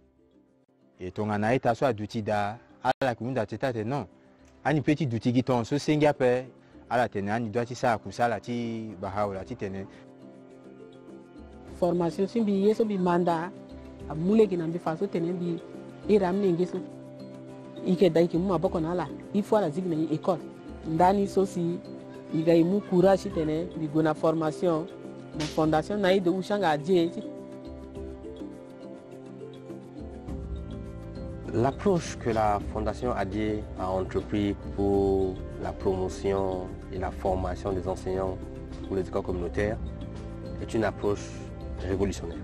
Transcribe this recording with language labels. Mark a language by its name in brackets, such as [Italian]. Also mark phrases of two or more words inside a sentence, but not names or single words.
[Sango] et ton anaita so aduti da ala kunda tete non ani petit duti giton so senga pe ala tene ani doati sa kusala ti Baha'u'llah ti tene formation simbi yeso bi manda amule gina bi faso tene bi iram nenge so ike dai ki mu aboko na ala ifo ala zigna école ndani sosi igaimu courage tene bigona formation na fondation na ide ushanga adie. [French] L'approche que la Fondation ADIE a entrepris pour la promotion et la formation des enseignants pour les écoles communautaires est une approche révolutionnaire.